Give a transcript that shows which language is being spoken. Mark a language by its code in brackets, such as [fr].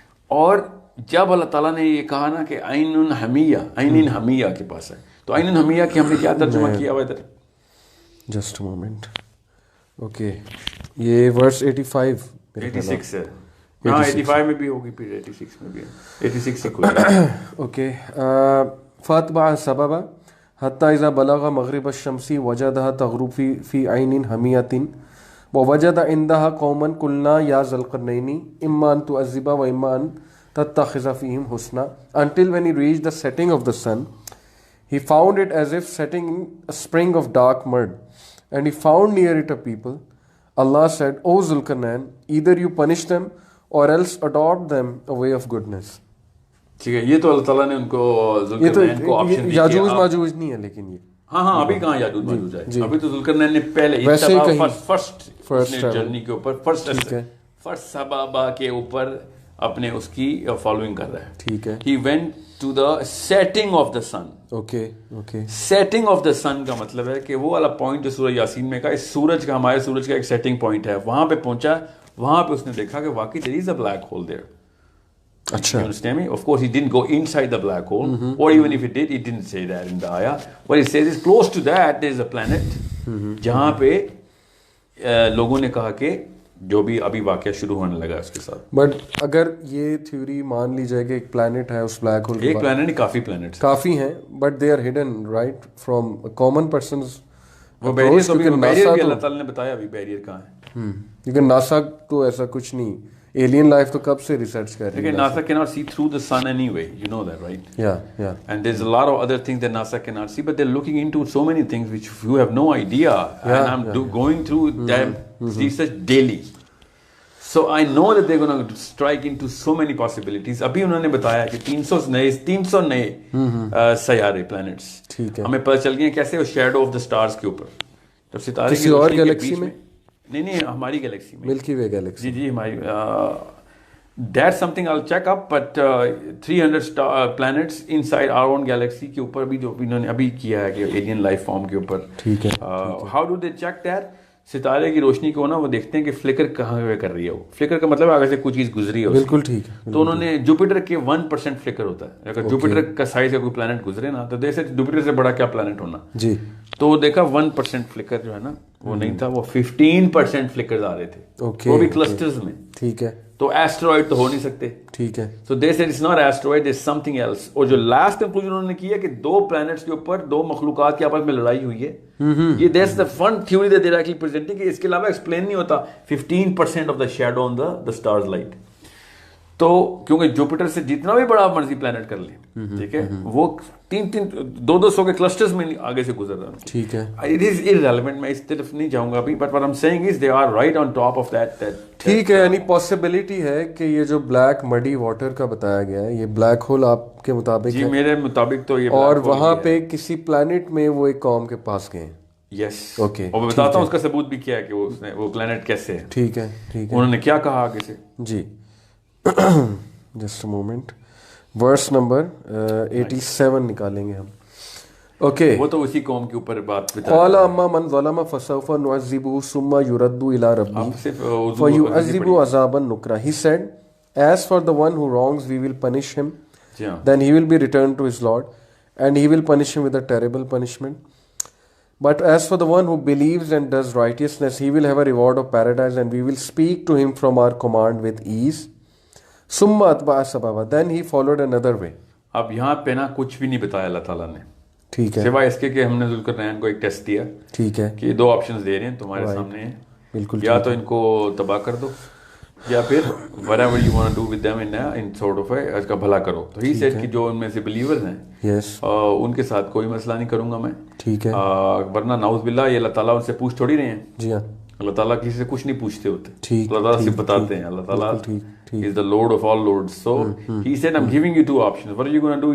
[ur] اور جب اللہ تعالیٰ نے یہ کہا نا کہ عین حمیہ کے پاس ہے, تو عین حمیہ کی ہم نے کیا ترجمہ کیا ہوا ادھر؟ [en] Just a moment. Okay, [ur] یہ ورس 85 ہے. ہاں 85 میں بھی ہوگی, پھر 86 میں بھی ہے, 86 سے کوئی. اوکے. [ar] فاتبع سببا حتی اذا بلغ مغرب الشمس وجدها تغرب فی عین حمیۃ ووجد عندها قوما قلنا یا ذا القرنین اما ان تعذب واما ان تتخذ فیہم حسنا, [en] until when he reached the setting of the sun he found it as if setting in a spring of dark mud, and he found near it a people. Allah said, O Zulkarnain, either you punish them or else adopt them a way of goodness. [ur] ٹھیک ہے. یہ تو اللہ تعالیٰ نے ان کو ذوالقرنین کو option دی. یاجوج ماجوج نہیں ہے لیکن یہ. ہاں ابھی کہاں یاجوج ماجوج ہے, ابھی تو ذوالقرنین نے پہلے فرسٹ جرنی کے اوپر فرسٹ سبابا کے اوپر اپنے اس کی فالوئنگ کر رہا ہے. ٹھیک ہے. [en] He went to the setting of the sun. [ur] Okay. setting of the sun کا مطلب ہے کہ وہ والا پوائنٹ جو سورہ یاسین میں کا اس سورج کا, ہمارے سورج کا ایک سیٹنگ پوائنٹ ہے, وہاں پہ پہنچا, وہاں پہ اس نے دیکھا کہ واقعی [en] there is a black hole there. [ur] اچھا. [en] You understand me? Of course he didn't go inside the black hole, or even if he did, he didn't say that in the ayah. What he says is close to that there is a planet [ur] جہاں پہ لوگوں نے کہا کہ جو بھی ابھی واقعہ شروع ہونے لگا اس کے ساتھ. بٹ اگر یہ تھیوری مان لی جائے کہ ایک پلانٹ ہے اس بلیک ہول, ایک پلانٹ نہیں کافی پلانٹس کافی ہیں, [en] But they are hidden right from common persons. [ur] وہ بیریئر بھی اللہ تعالیٰ نے بتایا ابھی بیریئر کہاں ہے. لیکن ناسا تو ایسا کچھ نہیں, ایلین لائف تو کب سے ریسرچ کر رہی ہے. [en] NASA cannot see through the sun anyway, you know that, right? Yeah. And there's a lot of other things that NASA cannot see, but they're looking into so many things which you have no idea. And I'm going through them research daily. So I know that they're going to strike into so many possibilities. [ur] ابھی انہوں نے بتایا کہ 300 نئے سیارے plants ہمیں پتہ چل گئے کیسے وہ شیڈو آف دا سٹارز کے اوپر. جب ستارے کسی اور گیلیکسی میں, نہیں ہماری گیلیکسی میں, ملکی وے گیلیکسی. جی ہماری. [en] That's something I'll check up, but 300 planets inside our own galaxy [ur] کے اوپر بھی جو انہوں نے ابھی کیا ہے کہ [en] alien life form کے اوپر. [ur] ٹھیک ہے. [en] How do they check that? [ur] ستارے کی روشنی کو نا وہ دیکھتے ہیں کہ فلکر کہاں پہ کر رہی ہے. وہ فلکر کا مطلب آگے سے کوئی چیز گزری ہے. بالکل ٹھیک ہے. تو انہوں نے جوپیٹر کے 1% فلکر ہوتا ہے. اگر جوپیٹر کا سائز کا کوئی پلانٹ گزرے نا تو جیسے جوپیٹر سے بڑا کیا پلانٹ ہونا. جی. تو وہ دیکھا 1% فلکر جو ہے نا وہ نہیں تھا, وہ 15% فلکر آ رہے تھے. وہ بھی کلسٹرز میں. ٹھیک ہے. تو ایسٹرائڈ تو ہو نہیں سکتے. ٹھیک ہے. [en] So they said it's not asteroid, it's something else. [ur] اور جو لاسٹ کنکلوژن انہوں نے کیا کہ 2 پلانٹس کے اوپر 2 مخلوقات کی آپس میں لڑائی ہوئی ہے. [en] یہ that's the fun theory that they are actually presenting, [ur] کہ اس کے علاوہ ایکسپلین نہیں ہوتا [en] 15% of the shadow on the stars light. [ur] تو کیونکہ جوپیٹر سے جتنا بھی بڑا مرضی پلانٹ کر لیں, ٹھیک ہے, وہ 200 کے کلسٹرز میں آگے سے گزر رہا ہے. ٹھیک ہے. [en] it is irrelevant, [ur] میں اس طرف نہیں جاؤں گا ابھی, [en] But what I'm saying is they are right on top of that. [ur] ٹھیک ہے. یعنی پاسبلٹی ہے کہ یہ جو بلیک مڈی واٹر کا بتایا گیا ہے یہ بلیک ہول آپ کے مطابق جی میرے مطابق تو یہ, اور وہاں پہ کسی پلانٹ میں وہ ایک قوم کے پاس گئے ہیں. یس. اوکے. اور میں بتاتا ہوں اس کا ثبوت بھی کیا ہے کہ وہ پلانٹ کیسے ہے. ٹھیک ہے. ٹھیک ہے. انہوں نے کیا کہا آگے سے. جی just a moment, verse number 87 نکالیں گے ہم. اوکے. وہ تو اسی قوم کے اوپر بات بتا. [ar] قال اما من ظلم فسوف نعذبه ثم يرد الى ربه فيعذبه عذابا نكرا. [en] He said, as for the one who wrongs we will punish him, then he will be returned to his Lord and he will punish him with a terrible punishment. But as for the one who believes and does righteousness, he will have a reward of paradise and we will speak to him from our command with ease. [ar] ثم اتبع سببا, [en] then he followed another way. [ur] اب یہاں پہ نا کچھ بھی نہیں بتایا اللہ تعالیٰ نے. ٹھیک ہے. سوائے اس کے کہ ہم نے ذوالقرنین کو ایک ٹیسٹ دیا. ٹھیک ہے. کہ 2 آپشنز دے رہے ہیں تمہارے سامنے ہیں, بالکل, یا تو ان کو تباہ کر دو یا پھر [en] whatever you want to do with them in sort of [ur] اس کا بھلا کرو. تو he said کہ جو ان میں سے believers ہیں ان کے ساتھ کوئی مسئلہ نہیں کروں گا میں, ٹھیک ہے, ورنہ نعوذ باللہ یہ اللہ تعالیٰ ان سے پوچھ تھوڑی رہے ہیں. جی ہاں, اللہ تعالیٰ کسی سے کچھ نہیں پوچھتے ہوتے, اللہ تعالیٰ صرف بتاتے ہیں. [en] اللہ تعالیٰ is the Lord of all lords. So he said I'm giving you two options. What are you going to do?